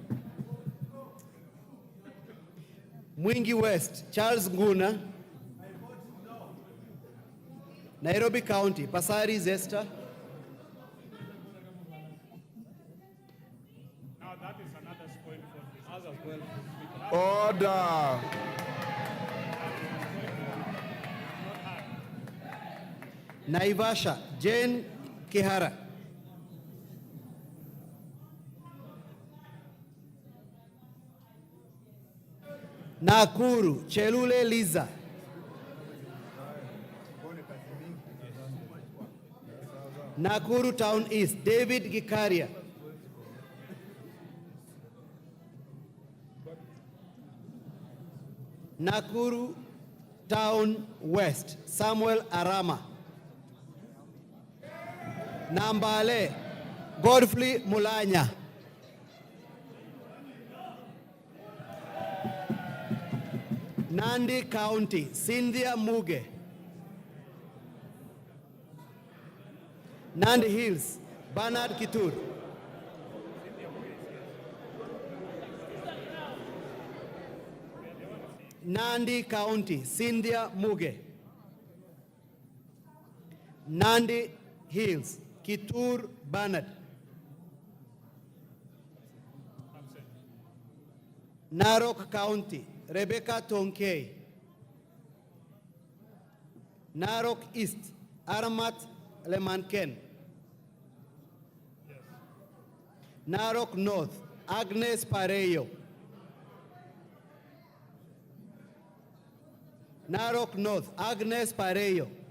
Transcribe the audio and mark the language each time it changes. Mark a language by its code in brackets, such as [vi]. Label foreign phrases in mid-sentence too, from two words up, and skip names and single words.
[en] Mwingi West, Charles Nguna. Nairobi County, Pasari Zesta. Now that is another spoiled vote. As well. Order. Naivasha, Jane Kihara. Nakuru, Chelule Liza. Nakuru Town East, David Gikaria. Nakuru Town West, Samuel Arama. Nambale, Godfrey Mulanya. Nandi County, Cynthia Muge. Nandi Hills, Bernard Kitur. Nandi County, Cynthia Muge. Nandi Hills, Kitur Bernard. Narok County, Rebecca Tonkei. Narok East, Aramat Lemanken. Narok North, Agnes Pareyo. Narok North, Agnes Pareyo.